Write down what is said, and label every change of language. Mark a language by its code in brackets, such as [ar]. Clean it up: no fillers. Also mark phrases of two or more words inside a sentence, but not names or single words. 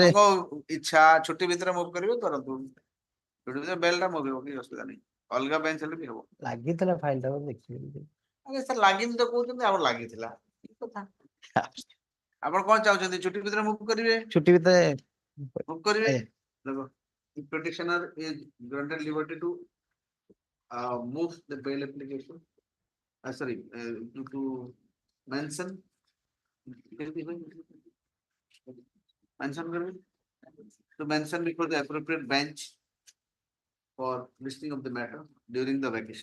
[or] ଇଚ୍ଛା ଛୁଟି ଭିତରେ ମୁଭ କରିବେ କରନ୍ତୁ. ଛୁଟି ଭିତରେ ବେଲ ଟା ମୁଭ ହେବ କିଛି ଅସୁବିଧା ନାହିଁ. ଅଲଗା ବେଞ୍ଚ ହେଲେ ବି ହେବ. ଲାଗିଥିଲା ଫାଇଲ ଟା ଦେଖିବି ଆଜ୍ଞା ସାର୍ ଲାଗିନି ତ କହୁଛନ୍ତି. ଆମର ଲାଗିଥିଲା କଥା. ଆପଣ କଣ ଚାହୁଁଛନ୍ତି ଛୁଟି ଭିତରେ ମୁଭ କରିବେ ଛୁଟି ଭିତରେ ମୁଭ କରିବେ. [en] ଦେଖ petitioner is granted liberty to move the bail application. Sorry, to mention Mention करें to mention before the appropriate bench for listening of the matter during the vacation.